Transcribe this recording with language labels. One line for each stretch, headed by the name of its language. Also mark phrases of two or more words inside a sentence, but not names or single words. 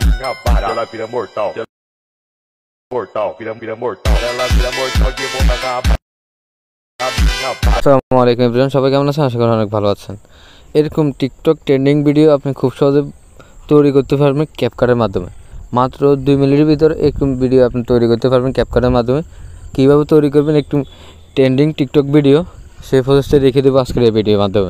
Portuguese: minha pata, ela vira mortal. Mortal, vira mortal. Ela vira mortal de boa na capa.
Arabic: السلام عليكم
Bangla: এভরিওয়ান, সবাই কেমন আছেন? আশা করি অনেক ভালো আছেন। এরকম
English: TikTok trending video
Bangla: আপনি খুব সহজে তৈরি করতে পারবেন ক্যাপকাটের মাধ্যমে। মাত্র 2 মিনিটের ভিতরে এরকম ভিডিও আপনি তৈরি করতে পারবেন ক্যাপকাটের মাধ্যমে। কীভাবে তৈরি করবেন একটু
English: trending TikTok video,
Bangla: সেই প্রসেসটা দেখিয়ে দেবো আজকের এই ভিডিওর মাধ্যমে।